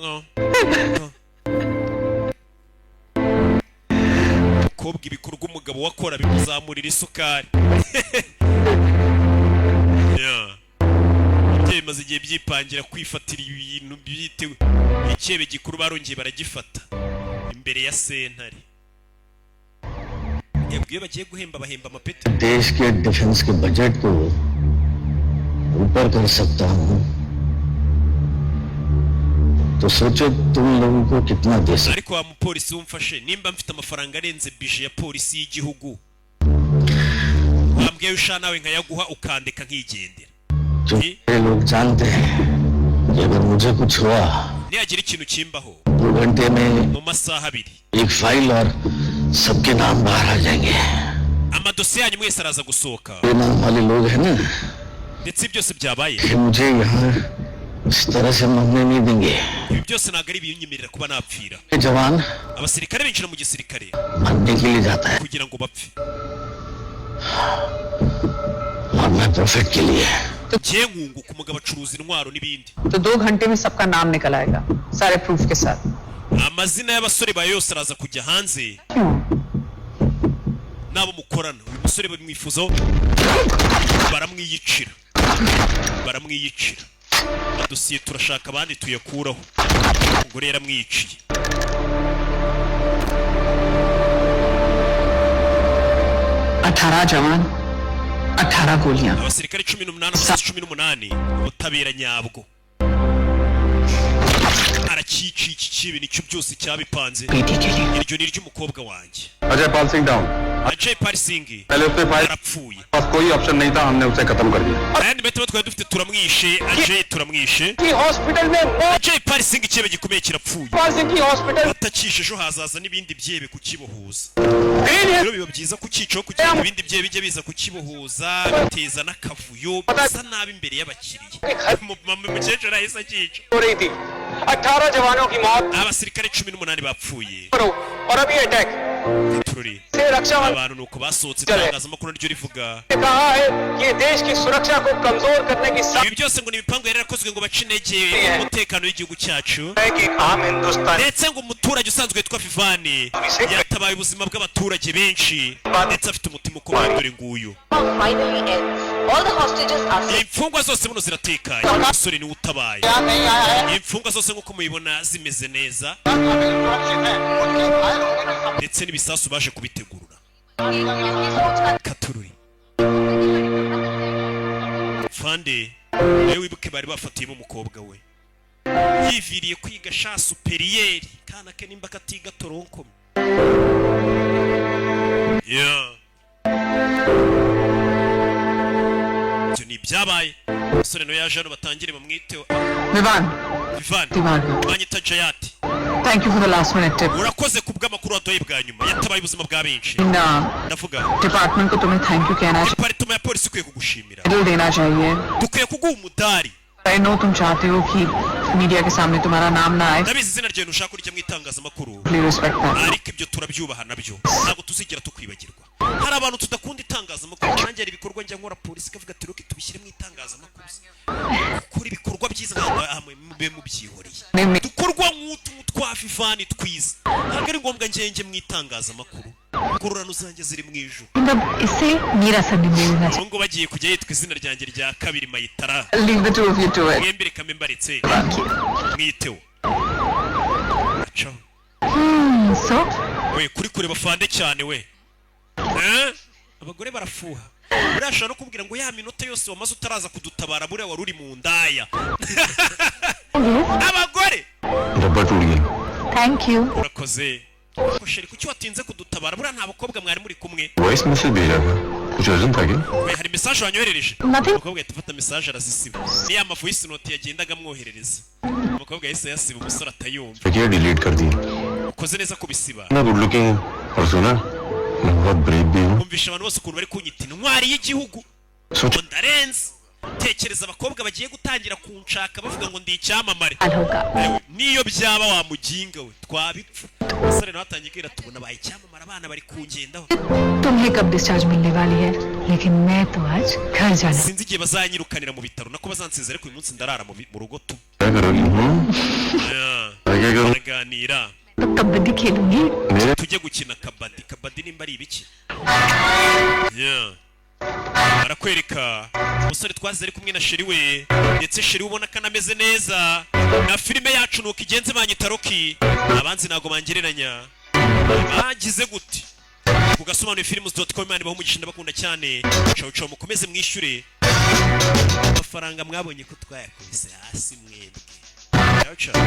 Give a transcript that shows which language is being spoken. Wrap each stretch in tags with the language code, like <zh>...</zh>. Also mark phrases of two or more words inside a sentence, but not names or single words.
<rw>kobwa ibikorwa umugabo wakora bimuzamurira isukari bimaze igihe byipangira kwifatira ibintu byitewe icyebe gikuru barongeye baragifata imbere ya sentare yabwiye bagiye guhemba bahemba amapeti</rw> <hi>देश के डिफेंस के बजट को ऊपर कर सकता हूँ तो सोचो तुम लोगों को कितना दे सकता</hi> <rw>ariko wa mupolisi wumfashe nimba mfite amafaranga arenze bije ya polisi y'igihugu wambwiye usha nawe nkayaguha ukandeka nkigendera</rw> <hi>ये लोग जानते हैं कि अगर मुझे कुछ हुआ</hi> <rw>niyagira ikintu kimbaho</rw> <hi>2 घंटे में</hi> <rw>mu masaha abiri</rw> <hi>एक फाइल और सबके नाम बाहर आ जाएंगे</hi> <rw>amadosiye yanyu mwese araza gusohoka</rw> <hi>ये नाम वाले लोग हैं ना</hi> <rw>ndetse byose byabaye</rw> <hi>कि मुझे यहाँ इस तरह से मरने नहीं देंगे</hi> <rw>ibi byose ntabwo ari ibinyemerera kuba napfira</rw> <hi>ये जवान</hi> <rw>abasirikare binjira mu gisirikare</rw> <hi>मरने के लिए जाता है</hi> <rw>kugira ngo bapfe</rw> <hi>और मैं प्रॉफिट के लिए</hi> <rw>ngiye nkunguka umugabo acuruza intwaro n'ibindi</rw> <hi>तो 2 घंटे में सबका नाम निकल आएगा सारे प्रूफ के साथ</hi> <rw>amazina y'abasore ba yose araza kujya hanze nabo mukorana uyu musore bamwifuzaho baramwiyicira dosiye turashaka abandi tuyakuraho umugore yaramwiciye</rw> <hi>18 जवान 18 गोलियां</hi> <rw>abasirikare 18 ubutabera nyabwo arakici iki kibi nicyo byose cyabipanze</rw> <hi>बेटी के लिए</hi> <rw>iryo ni ry'umukobwa wanjye</rw> <hi>अजय पाल सिंह डाउन Ajay Pal Singh पहले उससे फाइल</hi> <rw>arapfuye</rw> <hi>पास कोई ऑप्शन नहीं था हमने उसे खत्म कर दिया</hi> <rw>ayandi metero twari dufite turamwishe turamwishe</rw> <hi>हॉस्पिटल में</hi> <rw>Ajay Pal Singh icyebe gikomeye kirapfuye</rw> <hi>पाल सिंह की हॉस्पिटल</hi> <rw>atakishe ejo hazaza n'ibindi byebe kukibohuza rero biba byiza kukicaho kugira ngo ibindi byebe bijye biza kukibohuza biteza n'akavuyo bisa nabi imbere y'abakiriya umukecuru ahise akica</rw> <hi>हो रही थी 18 जवानों की मौत</hi> <rw>abasirikare 18 bapfuye</rw> <hi>और अभी अटैक</hi> <rw>tururi</rw> <hi>से रक्षा मंत्री</hi> <rw>abantu nuko basohotse itangazamakuru naryo rivuga</rw> <hi>ने कहा है कि ये देश की सुरक्षा को कमजोर करने की</hi> <rw>ibi byose ngo ni ibipangu yari yarakozwe ngo bace intege umutekano w'igihugu cyacu</rw> <hi>है कि आम हिंदुस्तानी</hi> <rw>ndetse ngo umuturage usanzwe witwa Vivani yatabaye ubuzima bw'abaturage benshi ndetse afite umutima ukomeye dore nguyu</rw> <en>finally ends. All the hostages are safe.</en> <rw>imfungwa zose buno ziratekanye umusore niwe utabaye</rw> <hi>यहाँ नहीं आया है</hi> <rw>imfungwa zose nk'uko mubibona zimeze neza ndetse n'ibisasu baje kubitegurura katururi fande nawe wibuke bari bafatiyemo umukobwa we yiviriye kwiga sha superiyeri kana ke nimba katiga toronkome ibyo ni ibyabaye umusore nawe yaje hano batangire bamwiteho विवान Vivani Vivani. banyita Jayati</rw> <en>thank you for the last minute tip</en> <rw>urakoze ku bw'amakuru waduhaye bwa nyuma yatabaye ubuzima bwa benshi ndavuga</rw> <hi>डिपार्टमेंट को तुम्हें</hi> <en>thank you</en> <hi>कहना चाहिए</hi> <rw>department ya polisi ikwiye kugushimira</rw> <hi>मेडल देना चाहिए</hi> <rw>dukwiye kuguha umudari</rw> <en>I know</en> <hi>तुम चाहते हो कि मीडिया के सामने तुम्हारा नाम ना आए</hi> <rw>ndabizi izina ryawe ntushaka kurya mu itangazamakuru</rw> <en>please respect that</en> <rw>ariko ibyo turabyubaha nabyo ntabwo tuzigera tukwibagirwa hari abantu tudakunda itangazamakuru nanjye hari ibikorwa njya nkora polisi ikavuga ati roke tubishyire mu itangazamakuru gukora ibikorwa byiza mube mubyihoreye dukorwa nk'utu twa Vivani twiza ntabwo ari ngombwa njye mu itangazamakuru ngororano zanjye ziri mu ijuru</rw> <hi>मतलब इससे मेरा सरनेम ले लेना</hi> <rw>ngo bagiye kujya yitwa izina ryanjye rya kabiri Mayitara</rw> <en>leave the two of you to it</en> <rw>mwembe reka mbe mbaretse mwiteho acaho सो we kuri kureba fande cyane we abagore barafuha urashaka no kubwira ngo ya minota yose wamaze utaraza kudutabara bure wari uri mu ndaya abagore</rw> <hi>डब्बा टूट गया</hi> <en>thank you</en> <rw>urakoze ko sheri kuki watinze kudutabara bura nta bakobwa mwari muri kumwe</rw> <en>voice message</en> <hi>भेजा था कुछ अर्जेंट था क्या</hi> <rw>we hari message wanyoherereje</rw> <en>Nothing.</en> <rw>umukobwa yahita afata message arazisiba ni ya</rw> <en>voice note</en> <rw>yagendaga amwoherereza umukobwa yahise yasiba umusore atayumva</rw> <hi>क्या डिलीट कर दिया</hi> <rw>ukoze neza kubisiba</rw> <hi>ना</hi> <en>good looking</en> <hi>और सुना मैं बहुत ब्रेव भी हूँ</hi> <rw>umvisha abantu bose ukuntu bari kunyita intwari y'igihugu</rw> <hi>सोच</hi> <rw>ngo ndarenze tekereza abakobwa bagiye gutangira kunshaka bavuga ngo ndi icyamamare</rw> <hi>होगा</hi> <rw>Ewe, niyo byaba wamuginga we twabipfa umusore nawe atangiye kwira tubona baye icyamamare abana bari kungendaho</rw> <hi>तुम्हें कब डिस्चार्ज मिलने वाली है लेकिन मैं तो आज घर जाना</hi> <rw>sinzi igihe bazanyirukanira mu bitaro nako bazansize ariko uyu munsi ndarara mu rugo tu</rw> <hi>क्या करोगी क्या करूँ</hi> <rw>baraganira</rw> <hi>तो कबड्डी खेलूंगी मेरे</hi> <rw>tujye gukina kabadi nimba ari ibiki barakwereka umusore twazize ari kumwe na sheri we ndetse sheri ubona ko anameze neza na filime yacu nuko igenze banyita Rocky abanzi ntago bangereranya bagize gute kugasobanuye films.com mani baho umugisha ndabakunda cyane cawo mukomeze mwishyure amafaranga mwabonye ko twayakubise hasi mwebwe cawo</rw>